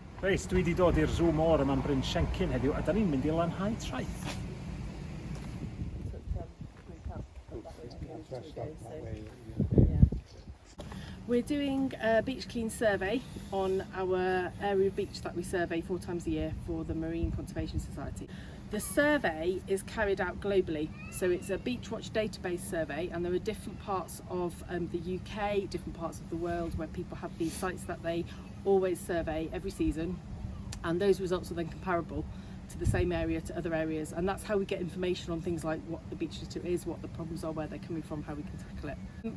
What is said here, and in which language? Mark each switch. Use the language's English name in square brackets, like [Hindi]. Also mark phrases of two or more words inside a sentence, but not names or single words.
[Welsh] Reis, dwi wedi dod i'r Zoo Môr yma'n Bryn Siencyn heddiw, a da ni'n mynd i Glanhau traeth. [English] We're doing a beach clean survey on our area of beach that we survey 4 times a year for the Marine Conservation Society. The survey is carried out globally, so it's a Beach Watch database survey, and there are different parts of the UK, different parts of the world where people have these sites that they always survey every season, and those results are then comparable to the same area to other areas, and that's how we get information on things like what the beach litter is, what the problems are, where they're coming from, how we can tackle it.